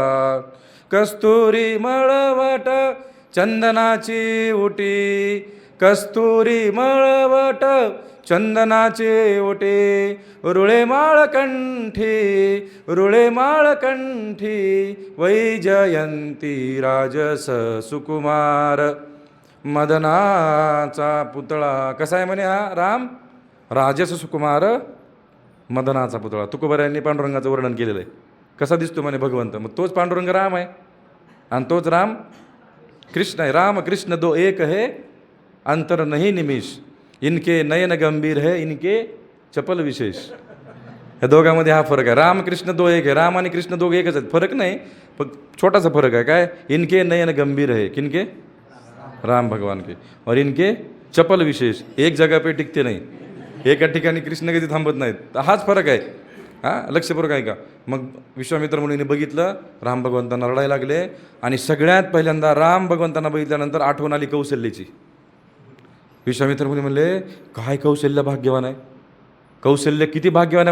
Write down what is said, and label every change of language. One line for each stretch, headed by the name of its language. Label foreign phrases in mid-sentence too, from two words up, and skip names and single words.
Marathi: कस्तुरी मळवट चंदनाची उटी, कस्तुरी मळवट चंदनाचे ओटे, रुळे माळकंठी वैजयंती, राजस सुकुमार मदनाचा पुतळा. कसा आहे म्हणे हा राम? राजस सुकुमार मदनाचा पुतळा. तुकोबारायांनी पांडुरंगाचं वर्णन केलेलं आहे. कसा दिसतो म्हणे भगवंत. मग तोच पांडुरंग राम आहे आणि तोच राम कृष्ण आहे.
Hindi: राम कृष्ण दो एक है, अंतर नहीं निमिष, इनके नयन गंभीर है, इनके चपल विशेष.
Marathi: ह्या दोघांमध्ये हा फरक आहे. राम कृष्ण
Hindi: दो एक
Marathi: आहे, राम आणि कृष्ण दोघे एकच आहेत, फरक नाही, फक्त छोटासा फरक आहे. काय?
Hindi: इनके नयन गंभीर है, किनके? राम भगवान के. और इनके चपल विशेष, एक जगह पे टिकते नाही,
Marathi: एका ठिकाणी कृष्ण कधी थांबत नाहीत. हाच फरक आहे. हां, लक्षपूर्वक आहे का. मग विश्वामित्र मुनीने बघितलं, राम भगवंतांना रडायला लागले आणि सगळ्यात पहिल्यांदा राम भगवंतांना बघितल्यानंतर आठवण आली कौशल्याची. विश्वामित्र मुनी म्हणले काय कौशल्य भाग्यवान आहे, कौशल्य किती भाग्यवान आहे म्हणले.